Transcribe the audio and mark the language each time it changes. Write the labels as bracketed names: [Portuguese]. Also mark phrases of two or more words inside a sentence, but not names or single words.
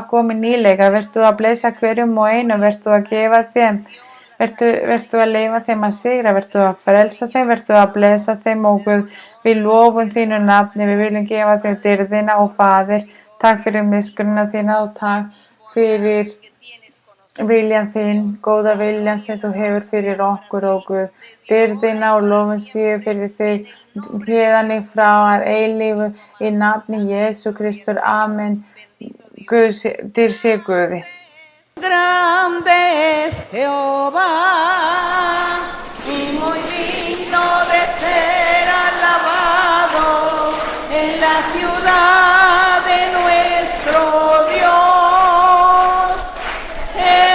[Icelandic] komið nýlega, verð þú að blessa hverjum og einum, verð þú að gefa þeim, verð þú að leyfa þeim að sigra, verð þú að frelsa þeim, verð þú að blessa þeim Guð, við lofum þínu nafni, við viljum gefa þeim dýrðina og Faðir, takk fyrir miskunnina þína og takk fyrir viljan þín, góða viljan sem þú hefur fyrir okkur Guð, dýrðina og lofum séu fyrir þig héðan í frá að eilífu í nafni Jesú Kristur, amen. Dýr sé Guði. [Spanish] Grande es Jehová y muy digno de ser alabado en la ciudad de nuestro Dios.